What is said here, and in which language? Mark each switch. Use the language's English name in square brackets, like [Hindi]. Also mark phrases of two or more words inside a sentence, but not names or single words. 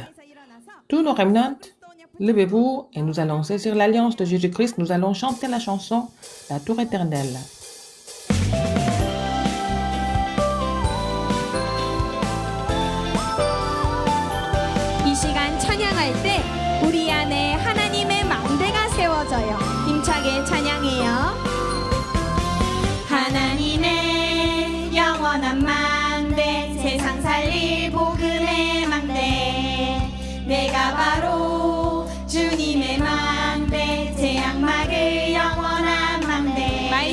[French] Tous nos remnants, levez-vous et nous allons saisir l'alliance de Jésus-Christ. Nous allons chanter la chanson La Tour éternelle. [Korean] 이 시간 찬양할 때 우리 안에 하나님의 망대가 세워져요. 힘차게 찬양해요. 하나님의 영원한 망대, 세상 살릴 복음의 망대, 내가 바로 주님의 망대, 재앙 막을 영원한 망대.